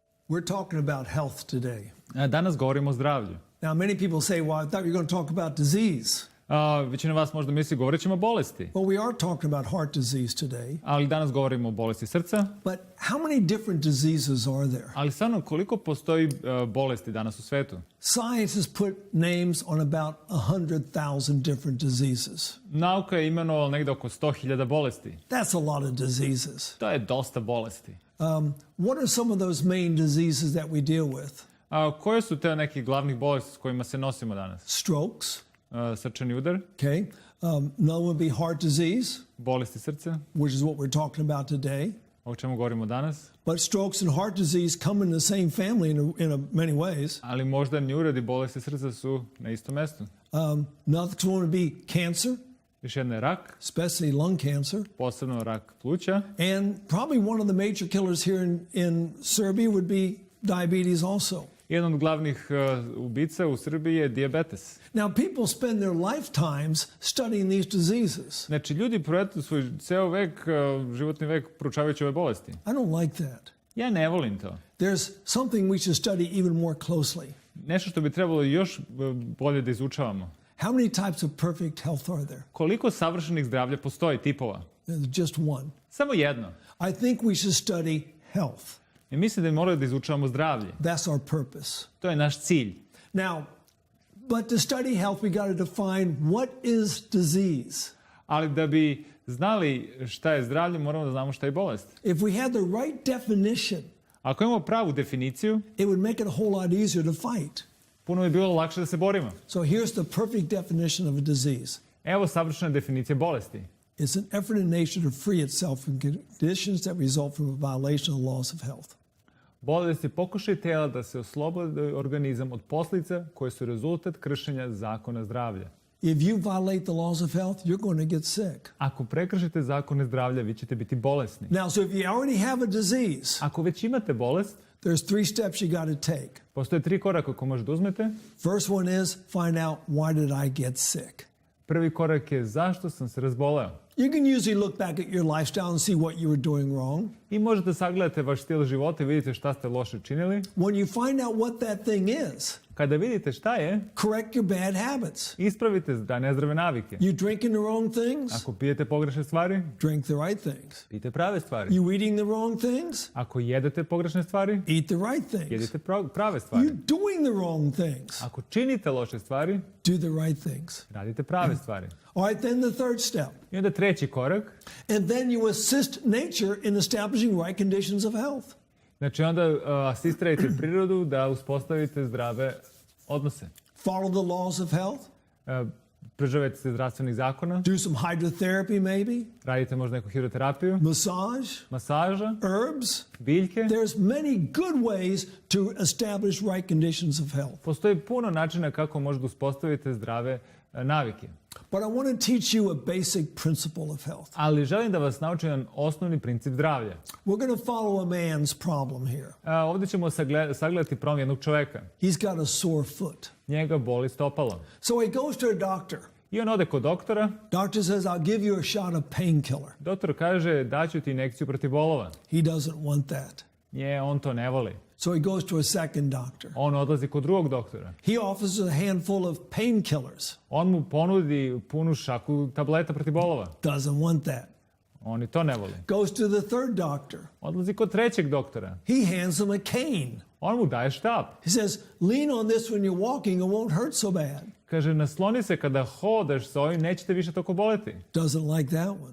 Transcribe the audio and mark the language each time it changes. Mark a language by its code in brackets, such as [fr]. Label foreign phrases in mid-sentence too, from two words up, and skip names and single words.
[en] We're talking about health today. [sr] Danas govorimo o zdravlju. [en] Now, many people say, well, I thought you were going to talk about disease. [sr] Većina vas možda misli govorit ćemo o bolesti. [en] Well, we are talking about heart disease today. [sr] Ali danas govorimo o bolesti srca. [en] But how many different diseases are there? [sr] Ali stvarno, koliko postoji bolesti danas u svetu? [en] Science has put names on about 100,000 different diseases. [sr] Nauka je imenovala negde oko 100.000 bolesti. [en] That's a lot of diseases. [sr] To je dosta bolesti. [en] What are some of those main diseases that we deal with? [sr] Koje su te neki glavnih bolesti s kojima se nosimo danas? [en] Strokes. [sr] Srčani udar. [en] Okay. Another would be heart disease, [sr] Bolesti srca, [en] which is what we're talking about today. [sr] o čemu govorimo danas. [en] But strokes and heart disease come in the same family in many ways. [sr] Ali moždani uredi i bolesti srca su na istom mestu. [en] Another one would be cancer, [sr] Još jedna je rak, [en] especially lung cancer. [sr] posebno rak pluća. [en] And probably one of the major killers here in Serbia would be diabetes also. [sr] Jedan od glavnih ubica u Srbiji je dijabetes. [en] Now, people spend their lifetimes studying these diseases. [sr] Znači, ljudi provedu svoj ceo vek, životni vek, proučavajući ove bolesti. [en] I don't like that. [sr] Ja ne volim to. [en] There's something we should study even more closely. [sr] Nešto što bi trebalo još bolje da izučavamo. [en] How many types of perfect health are there? [sr] Koliko savršenih zdravlja postoji, tipova? [en] There's just one. [sr] Samo jedno. [en] I think we should study health. [sr] I mislim da bi morali da izučavamo zdravlje. [en] That's our purpose. [sr] To je naš cilj. [en] Now, but to study health, we got to define what is disease. [sr] Ali da bi znali šta je zdravlje, moramo da znamo šta je bolest. [en] If we had the right definition, [sr] Ako imamo pravu definiciju, [en] it would make it a whole lot easier to fight. [sr] puno bi bilo lakše da se borimo. [en] So here's the perfect definition of a disease. [sr] Evo savršena definicija bolesti. [en] It's an effort in nature to free itself from conditions that result from a violation of the laws of health. [sr] Bolest je pokušaj tela da se oslobodi organizam od posljedica koje su rezultat kršenja zakona zdravlja. [en] If you violate the laws of health, you're going to get sick. [sr] Ako prekršite zakone zdravlja, vi ćete biti bolesni. [en] Now, so if you already have a disease, [sr] Ako već imate bolest, [en] there's 3 steps you got to take. [sr] postoje 3 koraka koje možete uzmete. [en] First one is find out why did I get sick. [sr] Prvi korak je zašto sam se razboleo. [en] You can usually look back at your lifestyle and see what you were doing wrong. [sr] I možete sagledati vaš stil života i vidite šta ste loše činili. [en] When you find out what that thing is, [sr] Kada vidite šta je, [en] correct your bad habits. [sr] ispravite da nezdrave navike. [en] You drinking the wrong things? [sr] Ako pijete pogrešne stvari, [en] Drink the right things. [sr] pijte prave stvari. [en] You eating the wrong things? [sr] Ako jedete pogrešne stvari, [en] Eat the right things. [sr] jedite prave stvari. [en] You doing the wrong things? [sr] Ako činite loše stvari, [en] Do the right things. [sr] radite prave stvari. [en] All right, then the third step. [sr] I onda treći korak, [en] And then you assist nature in establishing right conditions of health. [sr] znači onda asistirajte prirodu da uspostavite zdrave odnose. [en] Follow the laws of health. [sr] Pridržavajte se zdravstvenih zakona, [en] Do some hydrotherapy maybe. [sr] radite možda neku hidroterapiju, [en] Massage. [sr] masaža, [en] Herbs. [sr] biljke. [en] There's many good ways to establish right conditions of health. [sr] Postoji puno načina kako možete uspostaviti zdrave navike. [en] But I want to teach you a basic principle of health. [sr] Ali želim da vas naučim jedan osnovni princip zdravlja. [en] We're going to follow a man's problem here. [sr] Ovdje ćemo sagledati problem jednog čoveka. [en] He's got a sore foot. [sr] Njega boli stopalo. [en] So he goes to a doctor. [sr] I on ode kod doktora. [en] Doctor says, I'll give you a shot of painkiller. [sr] Doktor kaže, daću ti injekciju protiv bolova. [en] He doesn't want that. [sr] On to ne voli. [en] So he goes to a second doctor. [sr] On odlazi kod drugog doktora. [en] He offers a handful of painkillers. [sr] On mu ponudi punu šaku tableta protiv bolova. [en] Doesn't want that. [sr] On i to ne voli. [en] Goes to the third doctor. [sr] Odlazi kod trećeg doktora. [en] He hands him a cane. [sr] On mu daje štap. [en] He says, lean on this when you're walking, it won't hurt so bad. [sr] Kaže, nasloni se kada hodaš sa ovim, nećete više toliko boleti. [en] Doesn't like that one.